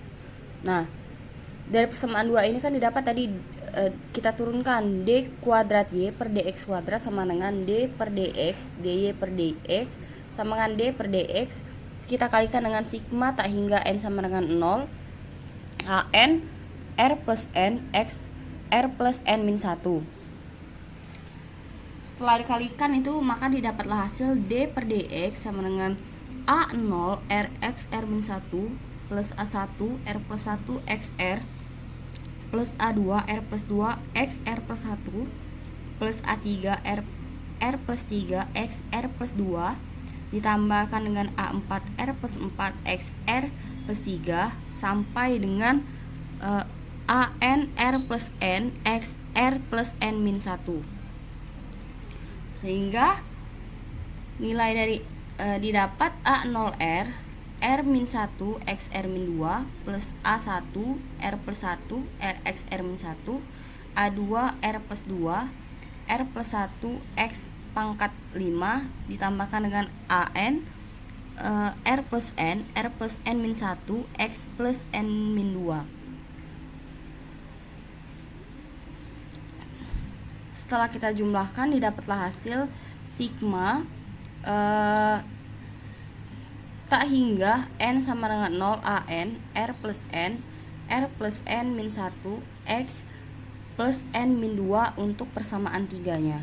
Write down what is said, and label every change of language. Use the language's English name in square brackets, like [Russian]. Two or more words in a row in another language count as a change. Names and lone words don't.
[Indonesian] Nah, dari persamaan 2 ini kan didapat tadi, kita turunkan d kuadrat y per dx kuadrat sama dengan d per dx dy per dx sama dengan d per dx, kita kalikan dengan sigma tak hingga n sama dengan 0 an r plus n x r plus n min 1. Setelah dikalikan itu, maka didapatlah hasil d per dx sama dengan a0 rx r min 1 plus a1 r plus 1 xr plus A2 R plus 2 X R plus 1 plus A3 R plus 3 X R plus 2 ditambahkan dengan A4 R plus 4 X R plus 3 sampai dengan AN R plus N X R plus N min 1, sehingga nilai dari didapat A0R R min 1 X R min 2 plus A1 R plus 1 R X R min 1 A2 R plus 2 R plus 1 X pangkat 5 ditambahkan dengan AN R plus N R plus N min 1 X plus N min 2. Setelah kita jumlahkan, didapatlah hasil sigma tak hingga N sama dengan 0 AN R plus N R plus N min 1 X plus N min 2 untuk persamaan 3-nya.